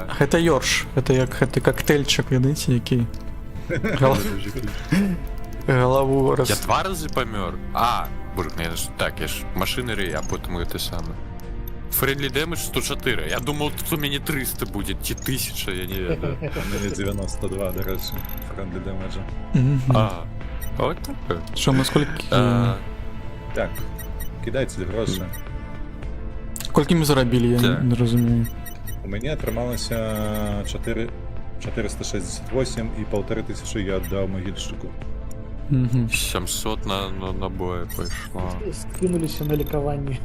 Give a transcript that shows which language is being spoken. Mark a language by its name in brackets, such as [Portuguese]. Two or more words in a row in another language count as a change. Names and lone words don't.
[Belarusian] Гэта ёрш, гэта коктейльчик, ведаеце, які галаву Я раз... 2 разы памёр. Боже, я ж так, я ж машынары, а потым гэта саме. [English] Friendly damage 104. [Russian] Я думал, [Belarusian] тут у мяне 300 будзе, ці 1000, я не ведаю. У мяне 92, дарэчы, [English] friendly damage. [Russian] Вот так. [Ukrainian] Що, наскільки... Так, [Belarusian] кидайце грошы. Колькі мы зарабілі, я Так. [Ukrainian] не розумію. [Belarusian] У мяне атрымалася 468 і 1500 я аддаў магільшчыку. 700 на набое пайшло. Скинуліся на лікаванне.